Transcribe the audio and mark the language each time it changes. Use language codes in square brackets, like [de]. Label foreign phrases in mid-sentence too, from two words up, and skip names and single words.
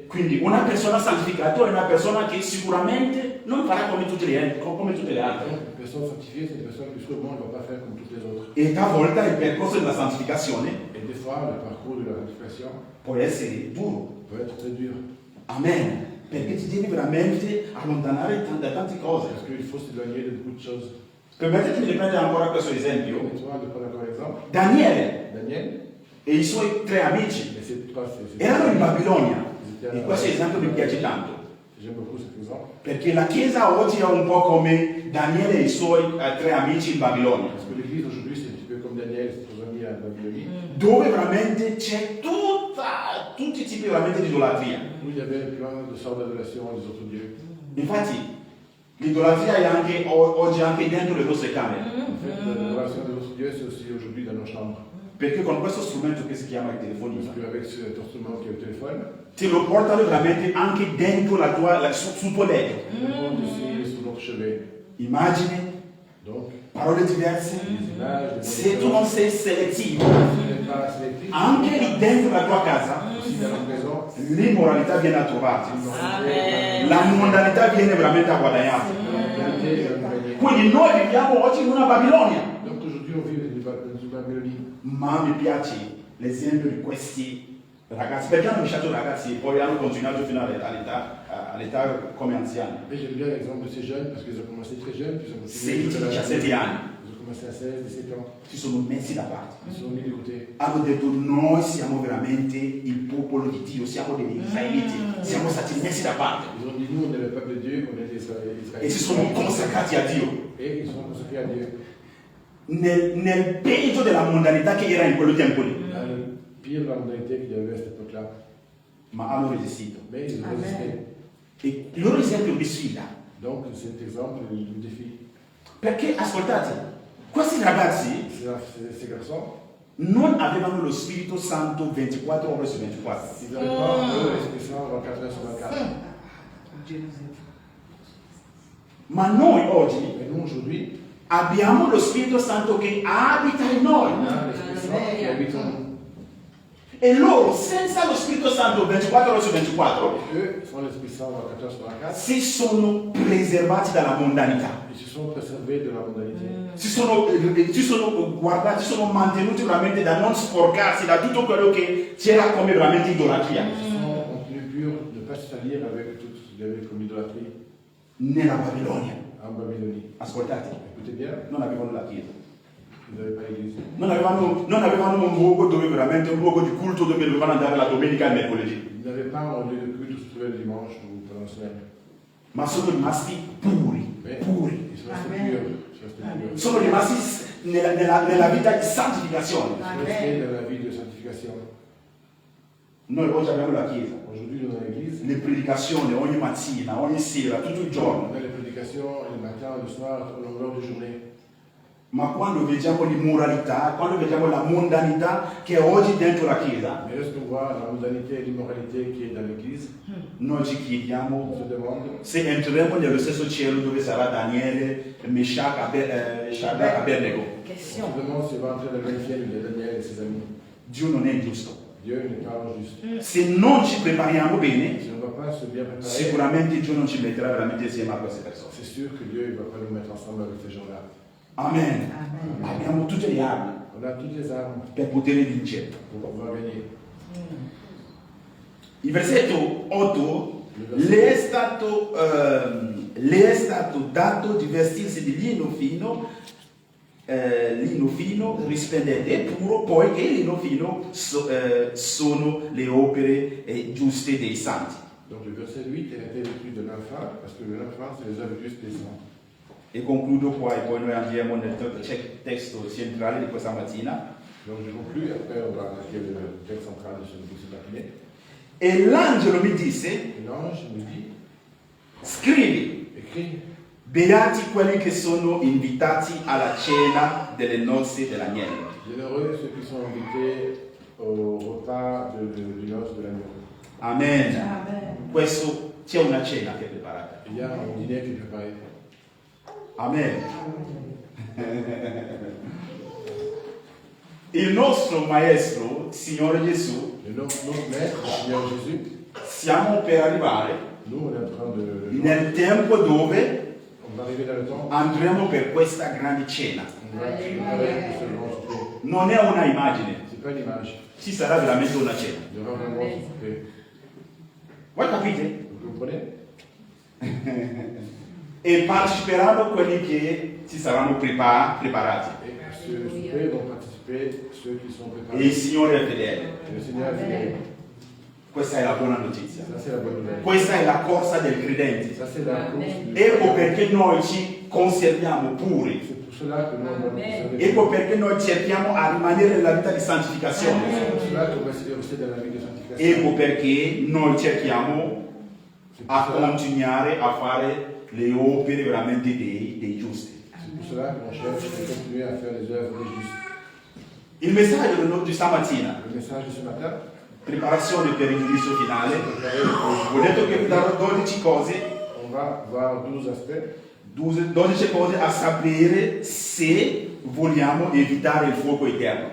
[it] Quindi una persona santificata è una persona che sicuramente non farà come tutte le altre. [fr] Une personne sanctifiée, c'est une personne qui sûrement ne va pas faire comme toutes les autres. [it] E talvolta il percorso della santificazione [fr] Et des fois, le parcours de la sanctification [it] può essere duro. [fr] peut être très dur. Amen. [it] Perché ti devi veramente allontanare da tante cose. [fr] Parce qu'il faut s'éloigner de beaucoup de choses. [it] Permettetemi di prendere ancora questo esempio. [fr] Permettez-moi de prendre encore un exemple. [it] Daniele [fr] Daniel [it] e i suoi 3 amici [fr] et ses trois [it] erano in Babilonia. [fr] Ils étaient [it] E questo esempio mi piace tanto. [fr] J'aime beaucoup cet exemple. [it] Perché la Chiesa oggi è un po' come Daniele e i suoi 3 amici in Babilonia. [fr] Parce que l'Église aujourd'hui, c'est un petit peu comme Daniel et ses trois amis à Babylonie, [it] Dove veramente c'è tutti i tipi veramente di idolatria. [fr] où il y avait plein de sortes d'adorations des autres dieux. [it] Infatti l'idolatria è anche oggi anche dentro le nostre camere, [fr] En fait, l'adoration des autres dieux, c'est aussi aujourd'hui dans nos chambres. [it] perché con questo strumento che si chiama il [fr] Parce [it] telefonino [fr] qu'avec cet instrument qui est le téléphone, [it] te lo portano veramente anche dentro sul tuo letto. [fr] le monde aussi sur notre chevet. [it] Immagini, [fr] Donc, [it] parole diverse. [fr] des images, des [it] Se tu non sei selettivo, [fr] si n'est pas sélectif, [it] anche lì dentro la tua casa, [fr] aussi dans la maison, [it] l'immoralità viene a trovarti. Amen. La mondalità viene veramente a guadagnarti. Quindi noi viviamo oggi in una Babilonia. [fr] Donc aujourd'hui, on vit dans une Babylonie. [it] Ma mi piace l'esempio di questi ragazzi, perché hanno lasciato ragazzi e poi hanno continuato fino all'età come anziani. [fr] Mais j'aime bien l'exemple de ces jeunes parce qu'ils ont commencé très jeunes, puis ils ont continué [it] 16, [fr] jusqu'à l'âge [it] 17 [fr] adulte. [it] anni. [fr] Ils ont commencé à 16, 17 ans. [it] Si sono messi da parte. [fr] Ils se sont mis de côté. [it] Hanno detto noi siamo veramente il popolo di Dio, siamo degli israeliti, siamo stati messi da parte [fr] Ils ont dit, nous, on est le peuple de Dieu, on est des [it] e si [fr] Israélites. [it] sono consacrati a Dio. [fr] Et ils sont consacrés à Dieu. [it] Nel peggio della mondanità che era in quel tempo lì, [fr] Dans le pire de la modernité qu'il y avait à cette époque-là. [it] ma hanno resistito. [fr] Mais ils ont résisté. [it] E il loro esempio mi sfida, [fr] Donc cet exemple, il nous défie. [it] perché ascoltate, questi ragazzi [fr] Ces garçons, [it] non avevano lo Spirito Santo 24 ore su 24. [fr] ils n'avaient pas eux, l'Esprit Saint 24 heures sur 24. [it] Ma noi oggi [fr] Mais nous, aujourd'hui, [it] abbiamo lo Spirito Santo che abita in noi. [fr] on a l'Esprit Saint qui habite en nous. [it] E loro, senza lo Spirito Santo 24 ore su 24, [fr] Eux, sans l'Esprit Saint 24 heures sur 24, [it] si sono preservati dalla mondanità. [fr] ils se sont préservés de la mondanité. [it] Si sono guardati, si sono mantenuti veramente da non sporcarsi da tutto quello che c'era come veramente idolatria. [fr] Ils se sont contenus purs, de ne pas se salir avec tout ce qu'il y avait comme idolâtrie [it] Nella Babilonia, [fr] en Babylonie. [it] ascoltate, [fr] Écoutez bien, [it] non avevano la Chiesa. [fr] ils n'avaient pas l'église. [it] Non avevano un luogo dove veramente un luogo di culto dove dovevano andare la domenica e il mercoledì. [fr] Ils n'avaient pas un lieu de culte où se trouvait le dimanche ou pendant la semaine. [it] Ma sono rimasti puri, [fr] Mais [it] puri. [fr] ils sont restés purs. Ils sont restés purs. [it] Sono rimasti nella vita di santificazione. [fr] Ils sont restés dans la vie de sanctification. [it] Noi oggi abbiamo la Chiesa, [fr] Aujourd'hui, dans l'église, [it] le predicazioni ogni mattina, ogni sera, tutto il giorno. [fr] on a les prédications le matin, le soir, au longueur de journée. [it] Ma quando vediamo l'immoralità, quando vediamo la mondanità che è oggi dentro la Chiesa, [fr] Mais lorsqu'on voit la mondanité et l'immoralité qui est dans l'église, [it] noi ci [fr] on [it] chiediamo [fr] se demande [it] se entreremo nello stesso cielo dove sarà Daniele, Meshach, Shadrach, Abednego. [fr] on se demande si on va entrer dans le même ciel où il y a Daniel et ses amis. [it] Dio non è giusto. [fr] Dieu n'est pas juste. [it] Se non ci prepariamo bene, [fr] Si on ne va pas se bien préparer, [it] sicuramente Dio non ci metterà veramente insieme a queste persone. [fr] c'est sûr que Dieu ne va pas nous mettre ensemble avec ces gens-là. [it] Amen. Abbiamo tutte le armi. [fr] On On a toutes les armes [it] per poter vincere. [fr] pour pouvoir gagner. [it] Il versetto 8 le è stato dato di vestirsi di lino fino, risplendente e puro, poiché il lino fino sono le opere giuste dei santi. [fr] Donc le verset 8 a été écrit de lin fin, parce que le lin fin, c'est les œuvres justes des saints. [it] E concludo qua e poi noi andiamo nel testo centrale di questa mattina. [fr] Donc je conclue, après on va attaquer le texte central de ce matinée. [it] E l'angelo mi disse, [fr] Et l'ange me dit, [it] scrivi, [fr] écris, [it] beati quelli che sono invitati alla cena delle nozze dell'agnello. [fr] bienheureux ceux qui sont invités au repas du noce de l'agneau. [it] Amen. [fr] Amen. [it] Questo c'è una cena che è preparata. [fr] Il y a un dîner qui est préparé. [it] Amen. Il nostro maestro, Signore Gesù, [fr] Notre maître, le Seigneur Jésus, [it] siamo per arrivare [fr] nous on est en train de... [it] nel tempo dove [fr] On va arriver dans le temps, [it] andremo per questa grande cena. [fr] on va préparer pour ce grand souper. [it] Non è una immagine, [fr] C'est pas l'image, [it] ci sarà veramente una cena. [fr] il y aura vraiment ce souper. [it] Voi capite? [fr] Vous comprenez? [it] E parteciperanno quelli che si saranno preparati. [fr] Et à ce souper vont participer ceux qui sont [it] E [fr] préparés. [it] il Signore è fedele. [fr] Et le Seigneur est fidèle. [it] Questa è la buona notizia. [fr] Ça c'est la bonne nouvelle. [it] Questa è la corsa del credente. [fr] Ça c'est la course du [it] Ecco perché noi ci conserviamo puri. [fr] C'est pour cela que nous on doit [it] Amen. [fr] conserver. [it] Ecco perché noi cerchiamo a rimanere nella vita di santificazione. [fr] C'est pour cela qu'on va essayer de rester dans la vie de sanctification. [it] Ecco perché noi cerchiamo [fr] C'est [it] a [fr] pour cela- [it] continuare a fare le opere veramente dei giusti. [fr] c'est pour cela qu'on cherche de continuer à faire les œuvres des justes. [it] Il messaggio di stamattina, [fr] Le message de ce matin, [it] preparazione per il giudizio finale, [fr] préparé, [it] ho detto che vi darò 12 cose, [fr] on va voir 12 aspects. [it] 12 cose a sapere se vogliamo evitare il fuoco eterno.